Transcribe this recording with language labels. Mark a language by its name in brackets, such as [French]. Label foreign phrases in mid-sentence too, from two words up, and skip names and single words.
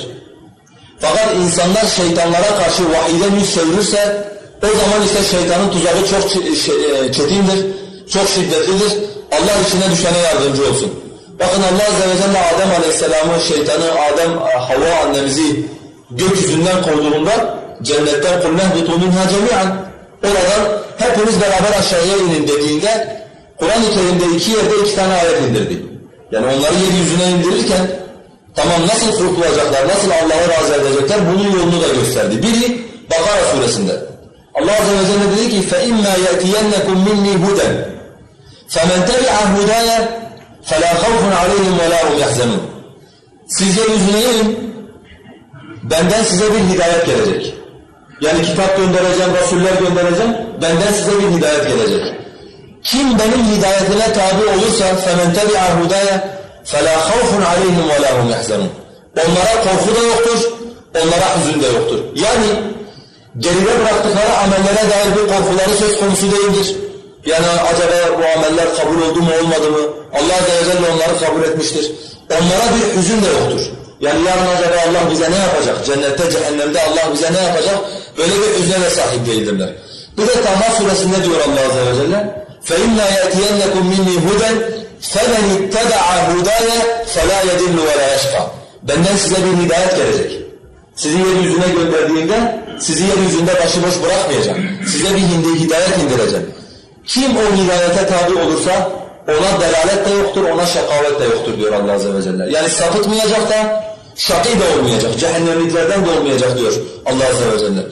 [Turkish] Fakat insanlar şeytanlara karşı vahiyden yüz çevirirse o zaman işte şeytanın tuzağı çok çetindir, çok şiddetlidir. Allah içine düşene yardımcı olsun. Bakın Allah Azze ve Celle Adem Aleyhisselam'ı, şeytanı, Havva annemizi gökyüzünden kovduğunda cennetten [Arabic] قُلْ نَهْبِطُوا مِنْهَا جَمِيعًا [Turkish] oradan hepiniz beraber aşağıya inin dediğinde Kur'an-ı Kerim'de 2 yerde 2 tane ayet indirdi. Yani onları yeryüzüne indirirken tamam nasıl kurtulacaklar, nasıl Allah'ı razı edecekler bunun yolunu da gösterdi. Biri Bakara suresinde. Allah Azze ve Celle dedi ki [Arabic] فَاِمَّا يَأْتِيَنَّكُمْ مِنِّي هُدًا فَمَنْ تَبِعَ هُدَايَ فَلَا خَوْفٌ عَلَيْهِمْ وَلَا هُمْ يَحْزَنُونَ. [Turkish] Siz yeryüzüne inin, benden size bir hidayet gelecek. Yani kitap göndereceğim, rasuller göndereceğim, benden size bir hidayet gelecek. Kim benim hidayetime tabi olursa [Arabic] فَمَنْ تَبِعَ هُدَايَ فَلَا خَوْفٌ عَلَيْهِمْ وَلَا هُمْ يَحْزَنُونَ. [Turkish] Onlara korku da yoktur, onlara hüzün de yoktur. Yani geride bıraktıkları amellere dair bir korkuları söz konusu değildir. Yani acaba bu ameller kabul oldu mu olmadı mı? Allah Azze ve Celle onları kabul etmiştir. Onlara bir hüzün de yoktur. Yani yarın acaba Allah bize ne yapacak? Cennette, cehennemde Allah bize ne yapacak? Böyle bir hüzne de sahip değildirler. Bir de Taha suresinde diyor Allah Azze ve Celle [Arabic] فَاِنَّا يَأْتِيَنَّكُمْ مِنِّي هُدًا فَمَنِ اتَّبَعَ هُدَايَ فَلَا يَدِلُّ وَلَا يَشْقَى. [Turkish] Benden size bir hidayet gelecek. Sizi yeryüzüne gönderdiğinde sizi yeryüzünde başıboş bırakmayacağım. Size bir hidayet indireceğim. Kim o hidayete tabi olursa ona delalet de yoktur, ona şakavet de yoktur diyor Allah Azze ve Celle. Yani sapıtmayacak da, şakî de olmayacak, cehennemliklerden de olmayacak diyor Allah Azze ve Celle.